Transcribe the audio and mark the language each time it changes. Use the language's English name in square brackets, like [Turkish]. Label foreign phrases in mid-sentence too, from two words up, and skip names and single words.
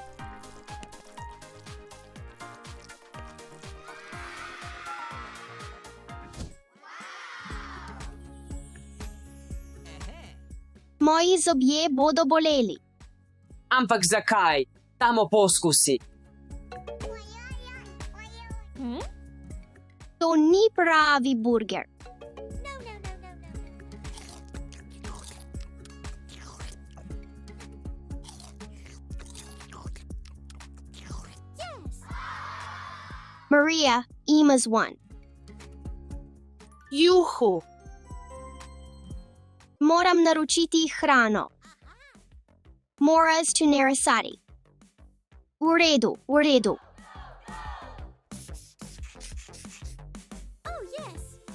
[Slovenian] Moji zobje bodo boleli. Ampak zakaj? Damo poskusi. To ni pravi burger. [English] No, no, no, no, no, no. Yes. [Slovenian] Maria, imaš one. Juhu. Moram naročiti hrano. Moraš to narisati. V redu, v redu. [English] Oh, yes.